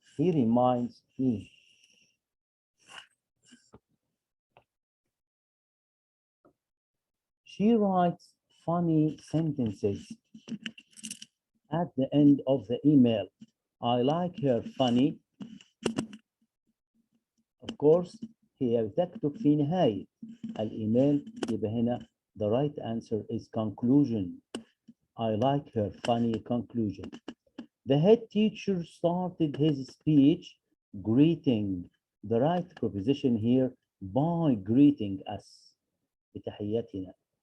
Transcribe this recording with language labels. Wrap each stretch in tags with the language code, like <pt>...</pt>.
<en>He reminds me. She writes funny sentences at the end of the email. I like her funny. Of course,</en> <ar>هي بتكتب في نهاية الإيميل. يبقى هنا</ar> <en>the right answer is conclusion. I like her funny conclusion. The head teacher started his speech greeting. The right preposition here, by greeting us.</en> <ar>بتحياتنا.</ar>